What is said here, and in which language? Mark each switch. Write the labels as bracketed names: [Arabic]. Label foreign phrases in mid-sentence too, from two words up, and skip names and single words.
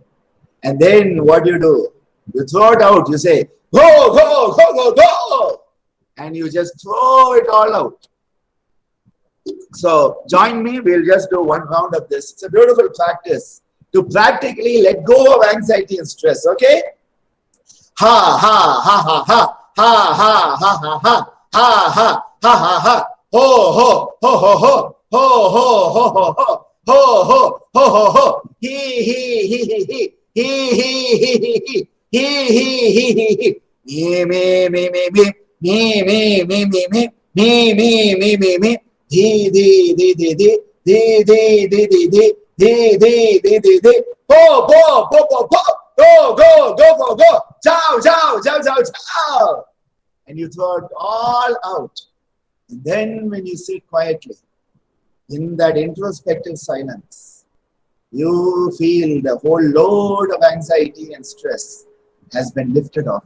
[English] And then what you do? You throw it out. You say, go, go, go, go, go. And you just throw it all out. So join me. We'll just do one round of this. It's a beautiful practice to practically let go of anxiety and stress. Okay? Ha, ha, ha, ha, ha. Ha, ha, ha, ha, ha. Ha, ha, ha, ha, ha. Ho, ho, ho, ho, ho. Ho, ho, ho, ho, ho. Ho, ho, ho, ho, ho. He, he. He, he. He. Me. Dhi, Dhi, Dhi, Dhi, Dhi. Dhi, Dhi, Dhi, Dhi, Dhi. Dhi, Dhi, Dhi, Dhi, Dhi. Po, po, po, po, po. Go, go, go, go, go. Ciao, ciao, ciao, ciao, ciao. And you throw it all out. And then when you sit quietly, in that introspective silence, you feel the whole load of anxiety and stress has been lifted off.